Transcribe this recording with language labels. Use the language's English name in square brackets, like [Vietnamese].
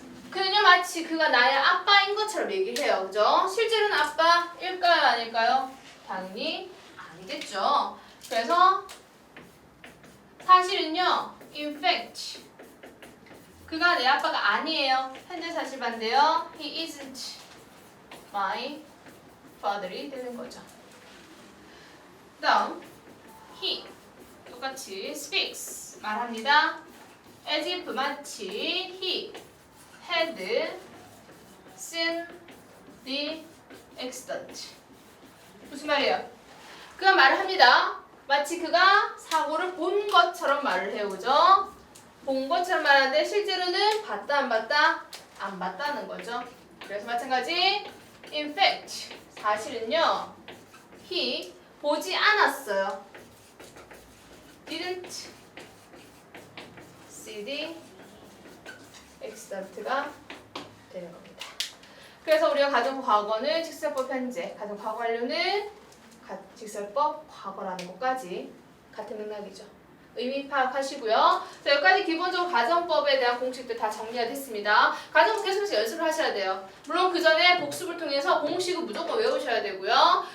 [Korean] 그는요 마치 그가 나의 아빠인 것처럼 얘기를 해요. 그죠? 실제로는 아빠일까요? 아닐까요? 당연히 아니겠죠. 그래서 사실은요 [English] in fact [Korean] 그가 내 아빠가 아니에요. 현재 사실 반대요. [English] He isn't my father이 되는 거죠. [Korean] 그 다음 he 똑같이 [English] speaks [Korean] 말합니다. [English] as if [Korean] 마치 [English] he had seen the accident. [Korean] 무슨 말이에요? 그가 말을 합니다. 마치 그가 사고를 본 것처럼 말을 해요. 그죠? 본 것처럼 말하는데 실제로는 봤다 안 봤다? 안 봤다는 거죠. 그래서 마찬가지 [English] in fact [Korean] 사실은요 he 보지 않았어요. [English] didn't see the accident가 되는 겁니다. [Korean] 그래서 우리가 가정 과거는 직설법 현재, 가정 과거 완료는 직설법 과거라는 것까지 같은 맥락이죠. 의미 파악하시고요. 자, 여기까지 기본적으로 가정법에 대한 공식들 다 정리가 됐습니다. 가정법 계속해서 연습을 하셔야 돼요. 물론 그 전에 복습을 통해서 공식은 무조건 외우셔야 되고요.